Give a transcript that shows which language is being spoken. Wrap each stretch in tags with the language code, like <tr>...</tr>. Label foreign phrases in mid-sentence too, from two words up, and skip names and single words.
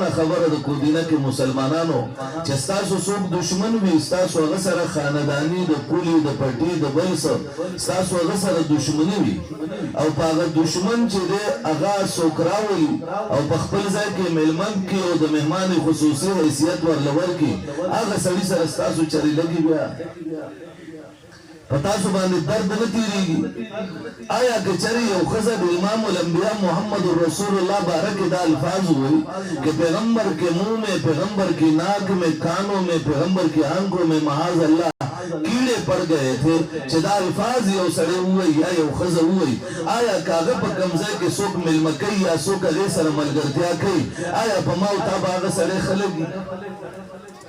<ps>خبره د کودینه کې مسلمانانو چې ستاسو څوک دشمن وي ستاسو هغه سره خانداني د پولي د پټي د بل څه ستاسو هغه سره دشمني وي او په هغه دشمن چې دی هغه څوک راولي او په خپل ځای کې میلمن کړي او د مهمان خصوصي حیثیت ورله ورکړي هغه سړي سره ستاسو چرې لګي بیا پتاسو باندې درد نه تیریږي. آیا که چرې یو ښځه د امام الانبیاء محمد رسول الله بارک دا الفاظ</ps> <ur>ہوئی کہ پیغمبر کے منہ میں، پیغمبر کی ناک میں، کانوں میں، پیغمبر کی آنکھوں میں معاذ اللہ کیڑے پڑ گئے تھے</ur> <ps>چې دا الفاظ یو سړی ووایي یا یو ښځه ووایي آیا که هغه په کوم ځای کې څوک میلمه کوي یا څوک هغې سره ملګرتیا کوي آیا په ما او تا به هغه سړی ښه لګي؟</ps>